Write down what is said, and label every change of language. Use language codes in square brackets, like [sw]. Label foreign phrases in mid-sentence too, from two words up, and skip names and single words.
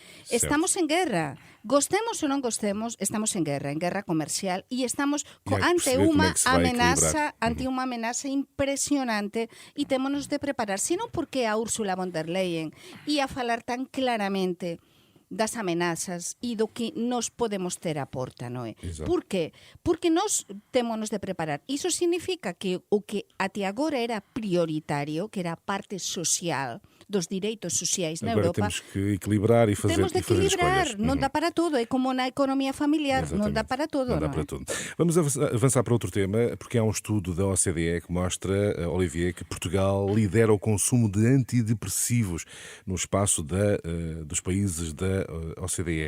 [gl] Estamos en guerra, gostemos ou non gostemos, estamos en guerra comercial, e estamos ante unha amenaza impresionante e témonos de preparar, senón porque a Úrsula von der Leyen ia falar tan claramente das amenazas e do que nos podemos ter a porta, non é? [pt] Exato. [gl] Por qué? Porque nos témonos de preparar. Iso significa que o que até agora era prioritario, que era a parte social, dos direitos sociais na [pt] Agora [gl] Europa, [pt] temos que equilibrar e fazer, [gl] temos de equilibrar, [pt] escolhas. [gl] non dá para todo, é como na economia familiar, non dá para todo, [pt] Não dá [gl] non [pt] para [gl] é? [pt] tudo. Vamos avançar para outro tema, porque há um estudo da OCDE que mostra, Olivier, que Portugal lidera o consumo de antidepressivos no espaço dos países da OCDE.